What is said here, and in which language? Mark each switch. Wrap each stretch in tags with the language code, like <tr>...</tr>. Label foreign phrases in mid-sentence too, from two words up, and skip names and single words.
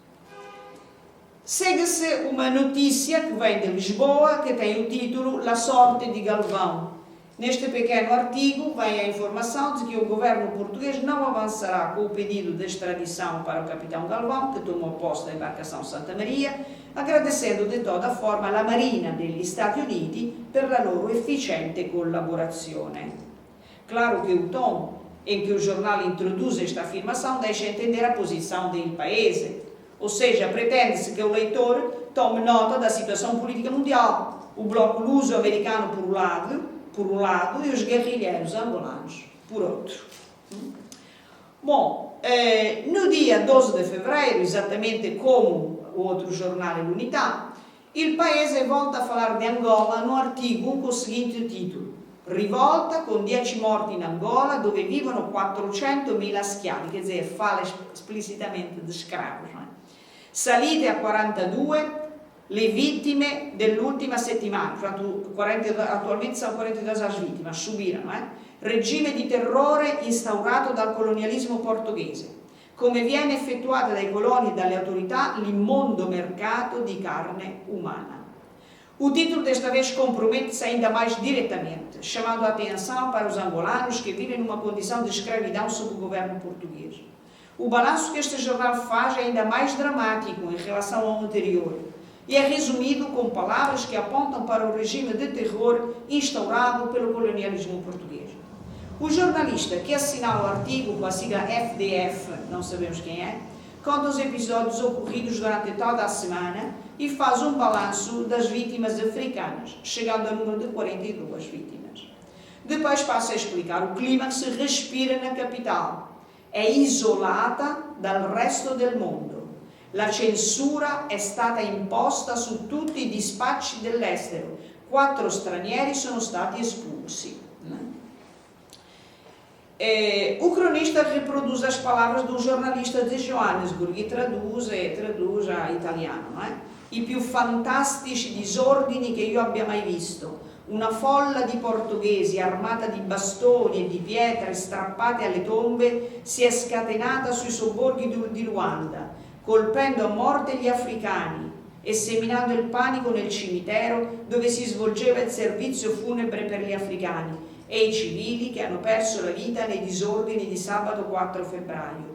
<pt>Segue-se uma notícia que vem de Lisboa, que tem o título</pt> <it>La sorte de Galvão.</it> <pt>Neste pequeno artigo vem a informação de que o governo português não avançará com o pedido de extradição para o capitão Galvão, que tomou posse da embarcação Santa Maria, agradecendo de toda forma</pt> <it>alla Marina degli Stati Uniti per la loro efficiente collaborazione.</it> <pt>Claro que o tom em que o jornal introduz esta afirmação deixa entender a posição</pt> <it>del paese,</it> <pt>ou seja, pretende-se que o leitor tome nota da situação política mundial, o bloco luso-americano por um lado, e os guerrilheiros angolanos por outro. Bom, no dia 12 de fevereiro, exatamente como o outro jornal l'Unità, il Paese volta a falar de Angola no artigo com o seguinte título:</pt> <it>Rivolta con 10 morti in Angola, dove vivono 400.000 schiavi,</it> <pt>quer dizer, fala explicitamente de escravos, não é?</pt> <it>Salite a 42 le vittime dell'ultima settimana, attualmente sono 42</it> <pt>as vítimas, subiram, não é?</pt> <it>Regime di terrore instaurato dal colonialismo portoghese, come viene effettuata dai coloni e dalle autorità l'immondo mercato di carne umana.</it> <pt>O título desta vez compromete-se ainda mais diretamente, chamando a atenção para os angolanos que vivem numa condição de escravidão sob o governo português. O balanço que este jornal faz é ainda mais dramático em relação ao anterior, e é resumido com palavras que apontam para o regime de terror instaurado pelo colonialismo português. O jornalista que assinala o artigo com a sigla FDF, não sabemos quem é, conta os episódios ocorridos durante toda a semana e faz um balanço das vítimas africanas, chegando ao número de 42 vítimas. Depois passa a explicar o clima que se respira na capital.</pt> <it>È isolata dal resto del mondo. La censura è stata imposta su tutti i dispacci dell'estero. 4 stranieri sono stati espulsi.</it> <pt>O cronista reproduz as palavras do jornalista de Johannesburg e traduz a italiano, não é?</pt> <it>I più fantastici disordini che io abbia mai visto. Una folla di portoghesi armata di bastoni e di pietre strappate alle tombe si è scatenata sui sobborghi di Luanda, colpendo a morte gli africani e seminando il panico nel cimitero dove si svolgeva il servizio funebre per gli africani e i civili che hanno perso la vita nei disordini di sabato 4 febbraio.</it>